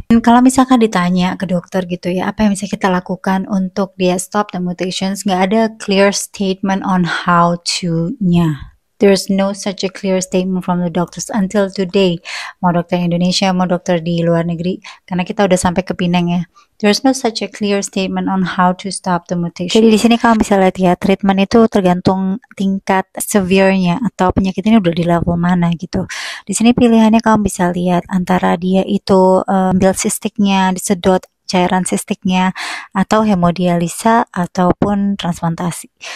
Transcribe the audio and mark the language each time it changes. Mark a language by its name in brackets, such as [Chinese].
[Indonesian] Dan kalau misalkan ditanya ke dokter gitu ya, apa yang bisa kita lakukan untuk dia [English] stop the mutations, [Indonesian] nggak ada [English] clear statement on how to- [Indonesian] nya. [English] There's no such a clear statement from the doctors until today. [Indonesian] Mau dokter Indonesia, mau dokter di luar negeri, karena kita udah sampai ke Pinang ya. [English] There's no such a clear statement on how to stop the mutation. [Indonesian] Jadi di sini kamu bisa lihat ya, treatment itu tergantung tingkat severe-nya atau penyakit ini udah di level mana gitu. Di sini pilihannya kamu bisa lihat antara dia itu ambil sistiknya, disedot cairan sistiknya, atau hemodialisa ataupun transplantasi.